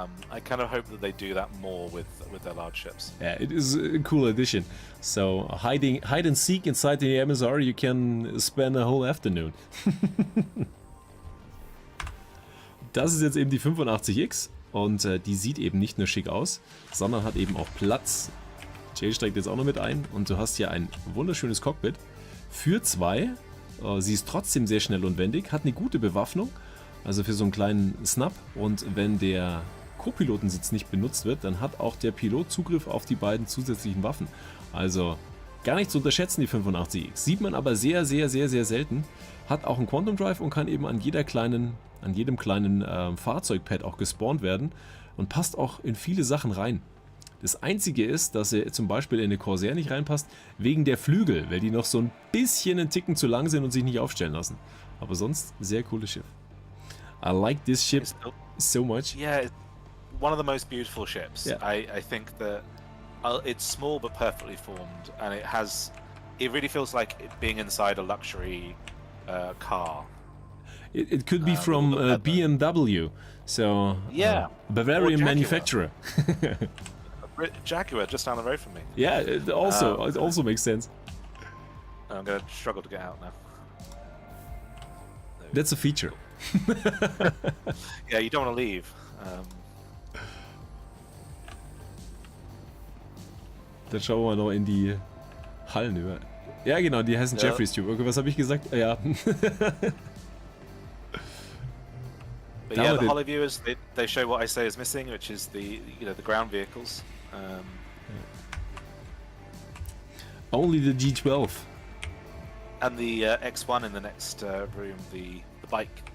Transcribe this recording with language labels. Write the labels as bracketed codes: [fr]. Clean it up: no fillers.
[en] I kind of hope that they do that more with their large ships. Yeah, it is a cool addition. So hide and seek inside the MSR, you can spend a whole afternoon. [de] Das ist jetzt eben die 85X und die sieht eben nicht nur schick aus, sondern hat eben auch Platz. Jale steigt jetzt auch noch mit ein und du hast hier ein wunderschönes Cockpit für zwei. Sie ist trotzdem sehr schnell und wendig, hat eine gute Bewaffnung, also für so einen kleinen Snap, und wenn der Co-Pilotensitz nicht benutzt wird, dann hat auch der Pilot Zugriff auf die beiden zusätzlichen Waffen. Also gar nicht zu unterschätzen, die 85X. Sieht man aber sehr, sehr, sehr, sehr selten. Hat auch einen Quantum Drive und kann eben an jedem kleinen Fahrzeugpad auch gespawnt werden und passt auch in viele Sachen rein. Das Einzige ist, dass er zum Beispiel in eine Corsair nicht reinpasst, wegen der Flügel, weil die noch so ein bisschen einen Ticken zu lang sind und sich nicht aufstellen lassen. Aber sonst sehr cooles Schiff. [en] I like this ship so much. Yeah, it's one of the most beautiful ships. Yeah. I think that it's small but perfectly formed, and it really feels like it being inside a luxury car. It could be from BMW, so Bavarian manufacturer. Jaguar just down the road from me. Yeah, it also makes sense. I'm gonna struggle to get out now. That's a feature. Yeah, you don't want to leave. [de] Dann schauen wir noch in die Hallen über. Ja, genau, die heißen Jeffrey's Tube. Okay, was habe ich gesagt? Ja. [en] But yeah, the holoviewers, they show what I say is missing, which is the ground vehicles. Only the G12. And the X1 in the next room, the bike.